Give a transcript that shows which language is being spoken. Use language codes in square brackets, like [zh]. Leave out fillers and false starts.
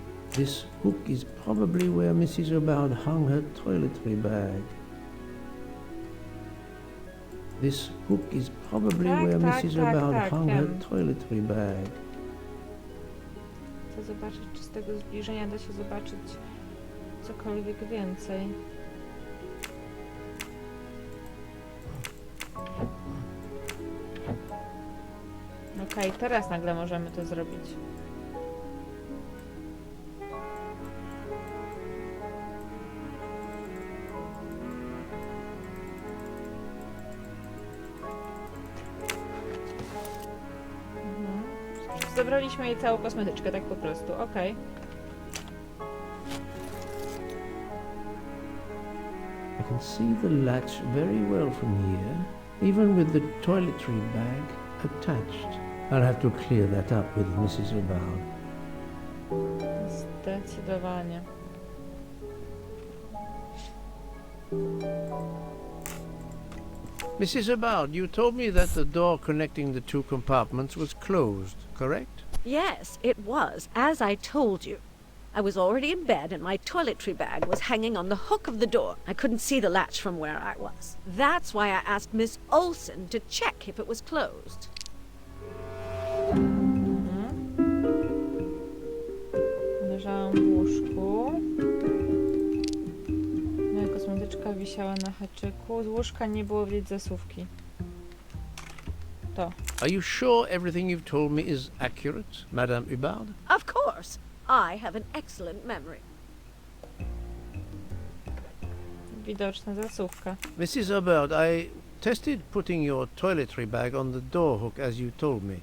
[en] This hook is probably where Mrs. Ribard hung her toiletry bag. This hook is probably where Mrs. Ribard hung her toiletry bag. [pl] Chcę zobaczyć, czy z tego zbliżenia da się zobaczyć cokolwiek więcej. Okej, teraz nagle możemy to zrobić. Zabraliśmy jej całą kosmetyczkę, tak po prostu, okej. [en] I can see the latch very well from here, even with the toiletry bag attached. I'll have to clear that up with Mrs. Ribard. [pl] Zdecydowanie. [en] Mrs. Ribard, you told me that the door connecting the two compartments was closed, correct? Yes, it was, as I told you. I was already in bed and my toiletry bag was hanging on the hook of the door. I couldn't see the latch from where I was. That's why I asked Miss Olsen to check if it was closed. [pl] Leżałam w łóżku. Moja kosmetyczka wisiała na haczyku. Z łóżka nie było widać zasuwki. To. [en] Are you sure everything you've told me is accurate, Madame Ribard? Of course. I have an excellent memory. [pl] Widoczna zasuwka. [en] Mrs. Ribard, I tested putting your toiletry bag on the door hook as you told me.